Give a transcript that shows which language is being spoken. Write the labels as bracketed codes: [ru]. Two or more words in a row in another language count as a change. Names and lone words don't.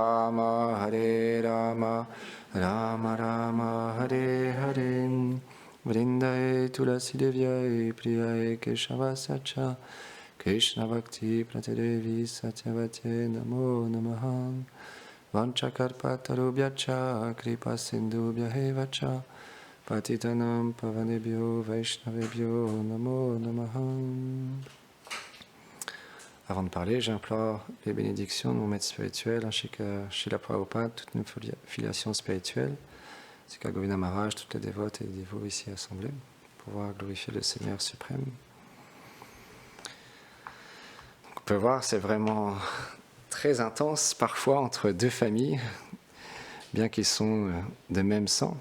[sa] Rama Rama Rama Hare Hare Vrindaye Tulasi Devyaye Priyaye Keshavasya Krishna Bhakti Pratidevi Satyavate Namo Namaha Vanchakarpatarubhyacha Kripa Sindhubhyahevacha Patitanam Pavanebhyo Vaishnavebhyo Namo Namaha. [fr] Avant de parler, j'implore les bénédictions de mon maître spirituel, ainsi que Srila Prabhupada, toutes nos filiations spirituelles, ainsi qu'à Govinda Maharaj, toutes les dévotes et les dévots ici assemblés, pour pouvoir glorifier le Seigneur suprême. On peut voir, c'est vraiment très intense parfois entre deux familles, bien qu'ils sont de même sang.